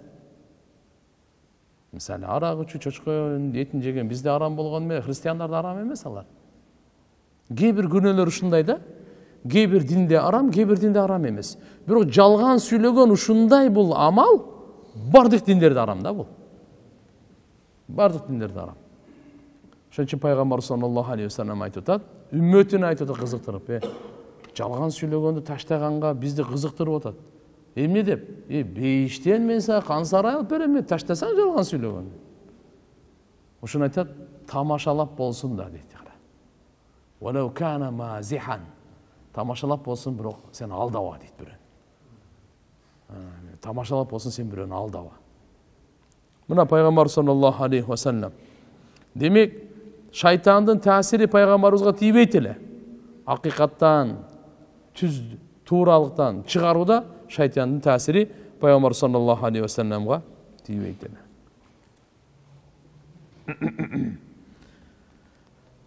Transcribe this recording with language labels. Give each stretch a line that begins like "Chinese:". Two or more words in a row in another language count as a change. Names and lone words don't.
Kyrgyz: Мисалы, арак ичүү, чочконун этин жеген бизде арам болгон менен христиандарда арам эмес алар. Кээ бир күнөөлөр ушундай да. Кээ бир динде арам, кээ бир динде арам эмес. Бирок жалган сүйлөгөн ушундай бул амал бардык диндерде арам да бул. Бардык диндерде арам. Ошон үчүн пайгамбар
Arabic: صلى الله عليه وسلم
Kyrgyz: айтып атат, үммөтүн айтып атат кызыктырып, жалган сүйлөгөндү таштаганга бизди кызыктырып атат. Эмне деп? Бейиштен мен сага кан сарай алып берем, таштасаң жалган сүйлөгөндү. Ошону айтат, тамашалап болсун да дейт.
Arabic: ولو كان مازحا.
Kyrgyz: Тамашалап болсун, бирок сен алдаба дейт бирөө. Тамашалап болсун, сен бирөөнү алдаба. Мына пайгамбар
Arabic: صلى الله عليه وسلم.
Kyrgyz: Демек, шайтандын таасири пайгамбарыбызга тийбейт эле. Акыйкаттан, тууралыктан чыгарууда шайтандын таасири пайгамбар
Arabic: صلى الله عليه وسلم
Kyrgyz: тийбейт эле.